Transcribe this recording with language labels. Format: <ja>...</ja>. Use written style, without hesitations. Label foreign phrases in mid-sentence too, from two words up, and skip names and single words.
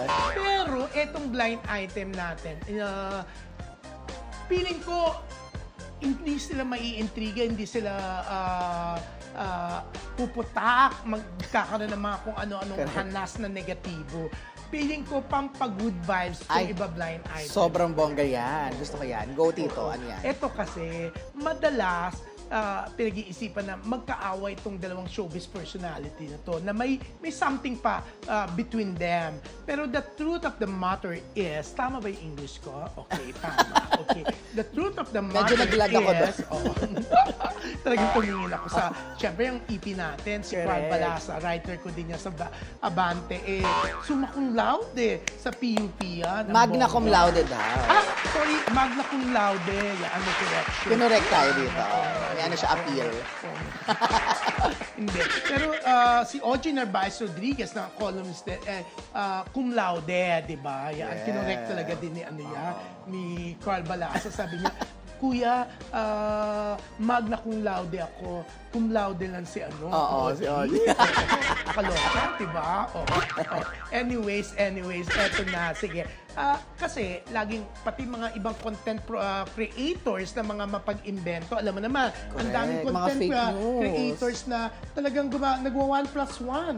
<tl>Pero etong</tl> <en>blind item</en> <tl>natin, feeling ko, hindi sila maiintriga, hindi sila puputak, magkakaroon ng mga kung ano-anong hanas na negatibo. Feeling ko pampag-</tl> <en>good vibes</en> <tl>yung iba</tl> <en>blind item.</en> <tl>Sobrang bongga yan. Gusto ko yan. Go, Tito. Ano yan? Ito kasi, madalas, pinag-iisipan na magkaaway itong dalawang</tl> <en>showbiz personality</en> <tl>na to, na may something pa</tl> <en>between them. Pero the truth of the matter is,</en> <tl>tama ba yung English ko? Okay, tama.</tl> <en>Okay. The truth of the matter is,</en> <tl>talagang tumingin ako sa, syempre yung EP natin, si Carl Balasa, writer ko din niya sa Abante, sumakong laude sa PUP yan.</tl> <la>Magna cum laude daw.</la> <tl>Sorry,</tl> <la>magna cum laude.</la> <tl>Yan, ano correction. Kinorek tayo dito. May ano siya, appeal. Hindi. Pero si Ogie Narvaez Rodriguez na columnist</tl> <la>cum laude,</la> <tl>di ba? Yan, kinorek talaga din ni Carl Balasa. Sabi niya, Kuya,</tl> <la>magna cum laude ako. Cum laude</la> <tl>lang si ano. Oo, si Ogie. Kaloka, diba? Anyways, eto na. Sige. Kasi, laging, pati mga ibang</tl> <en>content creators</en> <tl>na mga mapag-invento. Alam mo naman, ang daming</tl> <en>content creators</en> <tl>na talagang nagwa 1+1.</tl>